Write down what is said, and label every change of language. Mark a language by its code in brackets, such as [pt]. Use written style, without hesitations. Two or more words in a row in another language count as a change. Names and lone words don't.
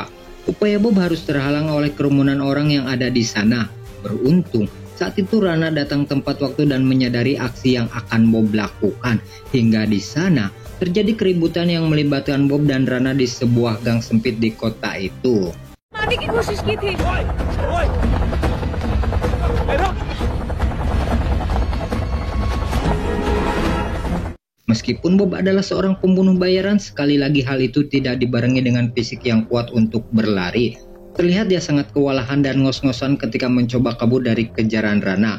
[id] Upaya Bob harus terhalang oleh kerumunan orang yang ada di sana. Beruntung, saat itu Rana datang tempat waktu dan menyadari aksi yang akan Bob lakukan. Hingga di sana, terjadi keributan yang melibatkan Bob dan Rana di sebuah gang sempit di kota itu. [hi] मारने की कोशिश की थी। [id] Meskipun Bob adalah seorang pembunuh bayaran, sekali lagi hal itu tidak dibarengi dengan fisik yang kuat untuk berlari. Terlihat dia sangat kewalahan dan ngos-ngosan ketika mencoba kabur dari kejaran Rana.